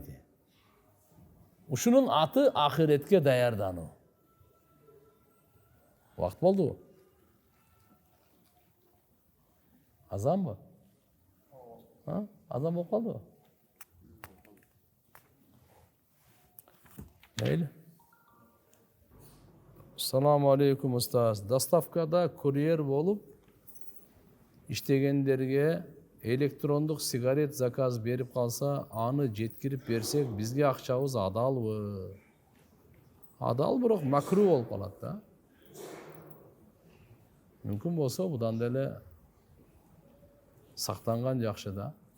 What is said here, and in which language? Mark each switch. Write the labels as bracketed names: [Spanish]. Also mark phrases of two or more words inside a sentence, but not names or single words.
[Kyrgyz] Ушунун аты ахиретке даярдануу. Вакыт болдубу? Азанбы? Азан болуп калдыбы? Meyli. [Arabic] السلام عليكم أستاذ. [Kyrgyz] Доставкада курьер болып иштегендерге электрондук сигарет заказ берип калса, аны жеткирип берсек, бизге акчабыз адалбы? Адал, бирок макру болуп калат да. Мүмкүн болсо будан деле сактанган жакшы да.